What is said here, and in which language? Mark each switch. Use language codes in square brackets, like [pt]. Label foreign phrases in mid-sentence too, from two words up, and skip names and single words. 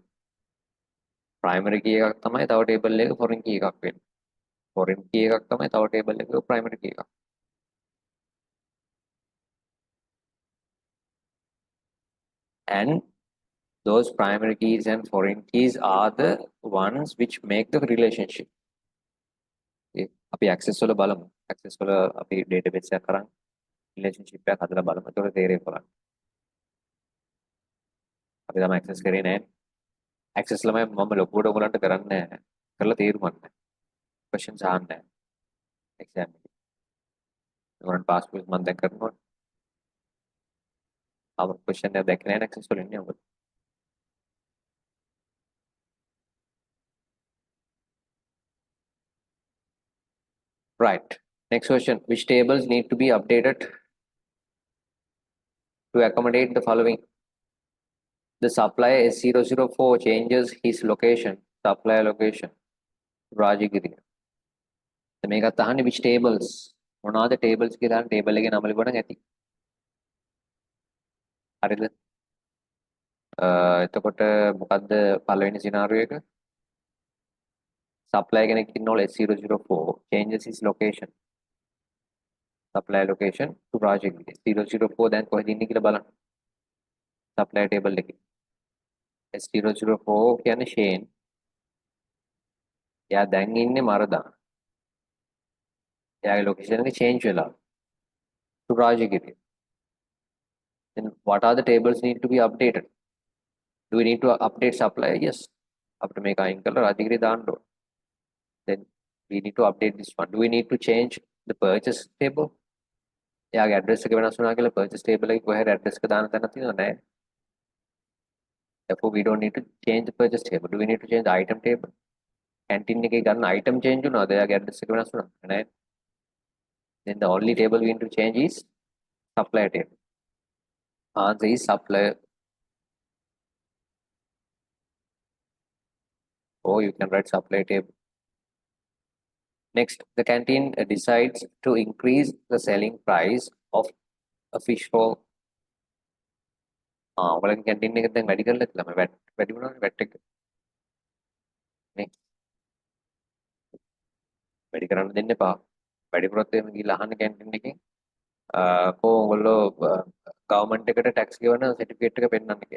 [en] primary key [si] එකක් තමයි තව table එකක [en] foreign key [si] එකක් වෙන්නේ. [en] foreign key [si] එකක් තමයි තව table එකක [en] primary key [si] එකක්. [en] and those primary keys and foreign keys are the ones which make the relationship. [si] අපි access වල බලමු. access වල අපි database එකක් කරන් relationship එකක් හදලා බලමු. ඒතකොට තේරෙයි බලන්න. අපි තමයි access කරේ නැහැ. access ළමයි මම ලොකුවට ඔයගලන්ට කරන්නේ නැහැ. කරලා තේරුමක් නැහැ. questions අහන්නේ නැහැ. exam එකේ. ඔයගලන්ට [en] pass quiz [si] මම දැන් කරනවා. [en] our question [si] එක දැක්කේ නැහැ access වල ඉන්නේ ඔයගොල්ලෝ. [en] right. next question. which tables need to be updated to accommodate the following? The supplier S004 changes his location, supplier location, Rajagiri. [si] මේකත් අහන්නේ [en] which tables? [si] මොනවාද tables කියලා අහන table එකේ නම ලියපුවා නම් ඇති. හරිද? එතකොට මොකද්ද පළවෙනි සිනාරියෝ එක? [en] supplier [si] කෙනෙක් ඉන්නවල [en] S004 changes his location. supplier location to Rajagiri. [si] 004 දැන් කොහෙද ඉන්නේ කියලා බලන්න. [en] supplier table [si] එකේ. S004 කියන්නේ Shane. එයා දැන් ඉන්නේ මරදා. එයාගේ location එක change වෙලා to Rajagiri. [en] Then what are the tables need to be updated? Do we need to update supplier? Yes. [si] අපිට මේක අයින් කරලා Rajagiri දාන්න ඕන. [en] Then we need to update this one. Do we need to change the purchase table? [si] එයාගේ address එක වෙනස් වුණා කියලා [en] purchase table [si] එකේ කොහේ address එක දාන්න තැනක් තියෙනවද නැහැ? [en] Therefore, we don't need to change the purchase table. Do we need to change the item table? [si] Canteen එකේ ගන්න item change වුණාද? එයාගේ address එක වෙනස් වුණාද? නැහැ. [en] Then the only table we need to change is supplier table. Answer is supplier. Or you can write supplier table. Next, the canteen decides to increase the selling price of a fish roll. [si] ඔයාලගේ canteen එක දැන් වැඩි කරලා තියෙනවා. වැඩි වුණානේ VAT එක. නේ? වැඩි කරන්න දෙන්න එපා. වැඩි කරොත් එහෙම ගිහලා අහන්න canteen එකෙන් කෝ ඔයගොල්ලෝ ගවර්න්මන්ට් එකට ටැක්ස් ගෙවන සර්ටිෆිකේට් එක පෙන්නන්න කියලා.